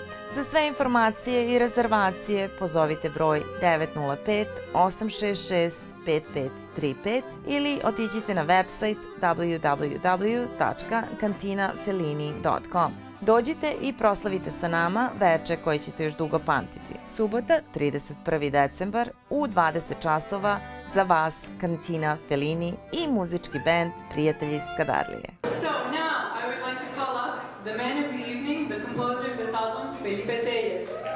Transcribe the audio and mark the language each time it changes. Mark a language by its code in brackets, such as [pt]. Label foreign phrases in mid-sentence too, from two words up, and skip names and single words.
[sr] Za sve informacije i rezervacije pozovite broj 905 866 5535 ili otiđite na website www.cantinafellini.com. Dođite i proslavite sa nama veče koje ćete još dugo pamtiti. Subota, 31. decembar u 20 časova za vas Kantina Fellini i muzički bend Prijatelji iz Skadarlije. [en] So now I would like to call up the man of the evening, the composer of this album, Felipe Tellez.